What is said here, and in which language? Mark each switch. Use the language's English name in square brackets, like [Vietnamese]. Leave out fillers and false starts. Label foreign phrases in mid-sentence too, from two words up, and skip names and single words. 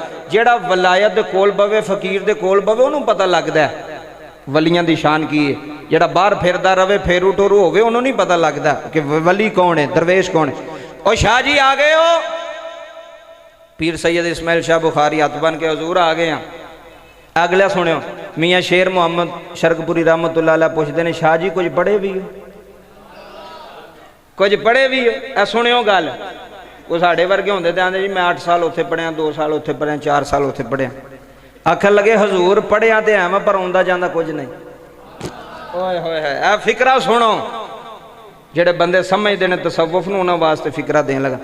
[Punjabi] ਜੇੜ੍ਹਾ ਵਲਾਇਤ ਦੇ ਕੋਲ ਬਵੇ, ਫ਼ਕੀਰ ਦੇ ਕੋਲ ਬਵੇ, ਉਨ੍ਹੋਂ ਨੇ ਪਤਾ ਲਗਦਾ ਹੈ ਵਲੀਆਂ ਦੀ ਸ਼ਾਨ ਕੀ ਹੈ। ਜੇੜ੍ਹਾ ਬਾਹਰ ਫਿਰਦਾ ਰਵੇ, ਫੇਰੂ ਟੋਰੂ ਹੋਵੇ, ਉਨ੍ਹੋਂ ਨੇ ਨਹੀਂ ਪਤਾ ਲਗਦਾ ਕਿ ਵਲੀ ਕੌਣ ਹੈ, ਦਰਵੇਸ਼ ਕੌਣ ਹੈ। ਓ ਸ਼ਾਹ ਜੀ ਆ ਗਏ ਹੋ? ਪੀਰ ਸੱਯਦ ਇਸਮਾਈਲ ਸ਼ਾਹ ਬੁਖ਼ਾਰੀ ਹੱਥ ਬਨ ਕੇ ਹਜ਼ੂਰ ਆ ਗਏ ਹੈਂ। ਅਗਲਾ ਸੁਣਿਓ, [Urdu] میاں شیر محمد شرقپوری [Arabic] رحمة الله عليه [Urdu] پوچھتے ہیں شاہ جی کچھ پڑھے بھی ہو? کچھ پڑھے بھی ہو? [Punjabi] ਐ ਸੁਣਿਓ ਗੱਲ, ਵੋ ਸਾਡੇ ਵਰਗੇ ਹੁੰਦੇ ਤੇ ਆਂਦੇ ਜੀ ਮੈਂ 8 ਸਾਲ ਉੱਥੇ ਪੜ੍ਹਿਆ, 2 ਸਾਲ ਉੱਥੇ ਪੜ੍ਹਿਆ, 4 ਸਾਲ ਉੱਥੇ ਪੜ੍ਹਿਆ। ਆਖਣ ਲੱਗੇ ਹਜ਼ੂਰ ਪੜ੍ਹਿਆ ਤੋ ਹੈ ਮੈਂ, ਪਰ ਆਉਂਦਾ ਜਾਂਦਾ ਕੁਝ ਨਹੀਂ। ਓਏ ਹੋਏ ਹੋਏ, ਐ ਫ਼ਿਕਰਾ ਸੁਣੋ, ਜੇੜ੍ਹੇ ਬੰਦੇ ਸਮਝਤੇ ਹੈਂ ਤਸੱਵੁਫ਼ ਨੂੰ ਉਨ੍ਹਾਂ ਵਾਸਤੇ ਫ਼ਿਕਰਾ ਦੇਣ ਲੱਗਾ।